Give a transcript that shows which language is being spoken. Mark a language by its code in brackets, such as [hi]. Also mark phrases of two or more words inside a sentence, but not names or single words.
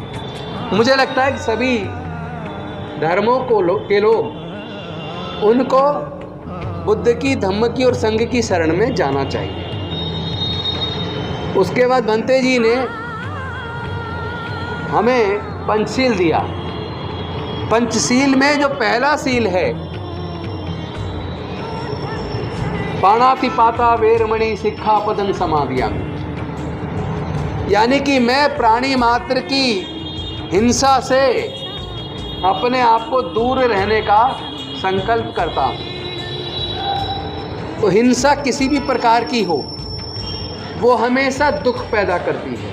[hi] मुझे लगता है कि सभी धर्मों के लोग उनको बुद्ध की, धम्म की और संघ की शरण में जाना चाहिए। उसके बाद भंते जी ने हमें पंचशील दिया। पंचशील में जो पहला सील है, [pi] पाणातिपाता वेरमणि सिक्खापदं समादियामि। [hi] यानी कि मैं प्राणी मात्र की हिंसा से अपने आप को दूर रहने का संकल्प करता हूँ। तो हिंसा किसी भी प्रकार की हो, वो हमेशा दुख पैदा करती है।